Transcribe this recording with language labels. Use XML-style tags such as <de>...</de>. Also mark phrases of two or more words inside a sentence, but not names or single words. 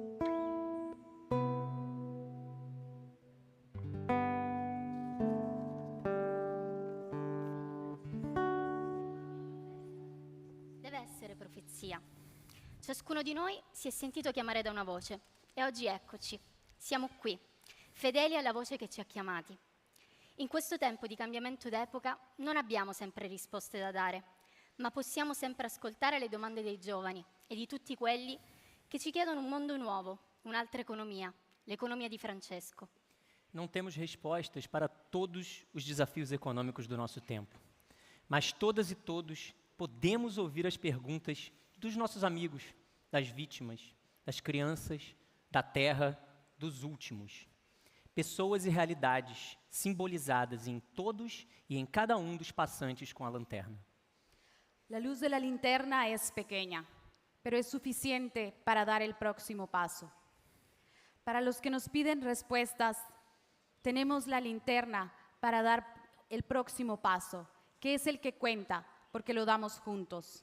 <it>Ciascuno di noi si è sentito chiamare da una voce e oggi eccoci, siamo qui, fedeli alla voce che ci ha chiamati. In questo tempo di cambiamento d'epoca non abbiamo sempre risposte da dare, ma possiamo sempre ascoltare le domande dei giovani e di tutti quelli che ci chiedono un mondo nuovo, un'altra economia, l'economia di Francesco.</it> <pt>Não temos respostas para todos os desafios econômicos do nosso tempo, mas todas e todos podemos ouvir as perguntas dos nossos amigos, das vítimas, das crianças, da terra, dos últimos. Pessoas e realidades simbolizadas em todos e em cada um dos passantes com a lanterna.</pt> <es>La luz de la linterna es pequeña, pero es suficiente para dar el próximo paso. Para los que nos piden respuestas, tenemos la linterna para dar el próximo paso, que es el que cuenta, porque lo damos juntos.</es>